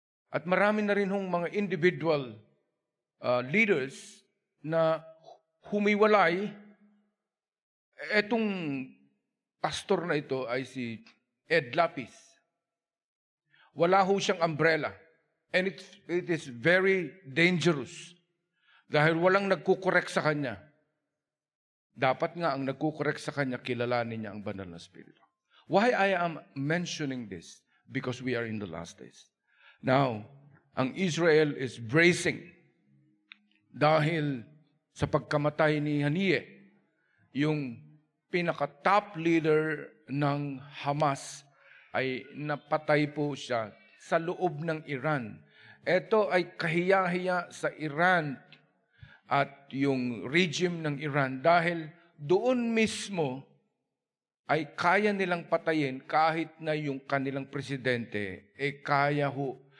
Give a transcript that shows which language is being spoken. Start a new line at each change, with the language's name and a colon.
Filipino: At marami na rin hong mga individual leaders na humiwalay. Etong pastor na ito ay si Ed Lapis. Wala ho siyang umbrella.
English: And it is very dangerous.
Filipino: Dahil walang nagkukorek sa kanya. Dapat nga ang nagkukorek sa kanya, kilalanin niya ang banal na Espiritu.
English: Why I am mentioning this? Because we are in the last days. Now, ang Israel is bracing.
Filipino: Dahil sa pagkamatay ni Haniyeh, yung pinaka-top leader ng Hamas, ay napatay po siya sa loob ng Iran. Ito ay kahiya-hiya sa Iran at yung regime ng Iran dahil doon mismo ay kaya nilang patayin kahit na yung kanilang presidente kaya ho.